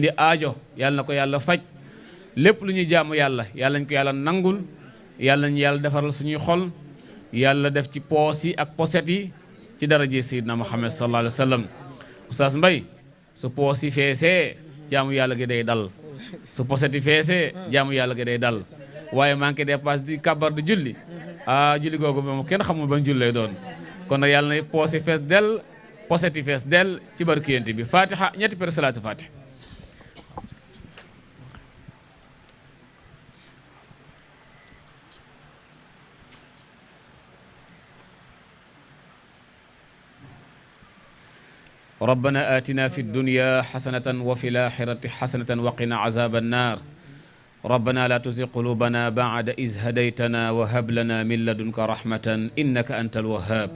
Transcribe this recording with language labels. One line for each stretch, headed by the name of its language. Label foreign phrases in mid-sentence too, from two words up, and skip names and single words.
Wolof: indi aajo yàlla na ko yàlla faj lépp lu ñu jaamu yàlla yàlla ñu ko yàlla nangul yàlla ñu yàlla defaral suñuy xol yàlla def ci poos yi ak poset yi ci daraje sayyidina Muhammad
Arabic: صلى الله عليه وسلم
Wolof: Oustaz Mbaye su poos yi feesee jaamu yàlla gi day dal su poset yi feesee jaamu yàlla gi day dal waaye
French: manqué dépasse
Wolof: di kabar di julli julli googu moom kenn xamul ban julli lay doon kon nag yàlla na poos yi fees del poset yi fees del ci barki yent bi fatiha ñetti per
Arabic: صلاة الفاتحة ربنا آتنا في الدنيا حسنة وفي الآخرة حسنة وقنا عذاب النار ربنا لا تزغ قلوبنا بعد إذ هديتنا وهب لنا من لدنك رحمة إنك أنت الوهاب